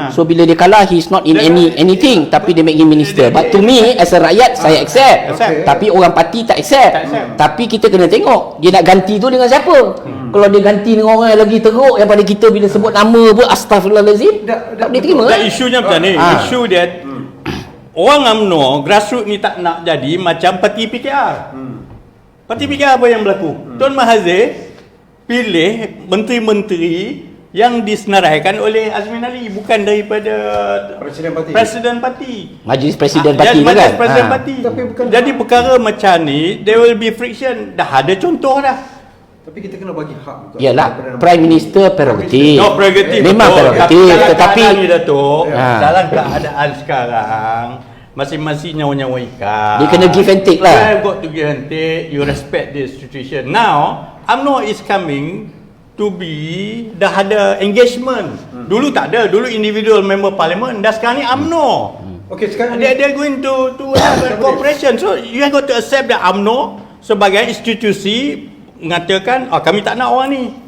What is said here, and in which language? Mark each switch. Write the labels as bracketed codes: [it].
[en] So [ms] bila dia kalah, [en] he's not in anything, [ms] tapi dia [en] make him minister. But to me as a rakyat, [ms] saya [en] accept. [ms] Tapi orang parti tak [en] accept. [ms] Tapi kita kena tengok dia nak ganti tu dengan siapa. Kalau dia ganti dengan orang yang lagi teruk daripada kita, bila sebut nama pun astagfirullahalazim, tak boleh terima. Isunya macam ni. Isu dia orang UMNO grassroots ni tak nak jadi macam parti PKR. Parti PKR apa yang berlaku? Tun Mahathir pilih menteri-menteri yang disenaraikan oleh Azmin Ali, bukan daripada Presiden parti. Majlis Presiden parti tu kan? Majlis Presiden parti. Jadi perkara macam ni, [en] there will be friction. [ms] Dah ada contoh dah. Tapi kita kena bagi hak juga. Yalah, Prime Minister prerogatif. No, prerogatif. Memang prerogatif. Tetapi dalam keadaan sekarang, masing-masing nyawa-nyawa ikan. dia kena [en] give and take [ms] lah. [en] You have got to give and take. You respect the institution. Now, UMNO is coming to be, [ms] dah ada engagement. Dulu tak ada. Dulu individual member parliament. Dah sekarang ni UMNO. Okay, sekarang [en] They're going to have a cooperation. So you have got to accept that UMNO [ms] sebagai institusi mengatakan, kami tak nak orang ni.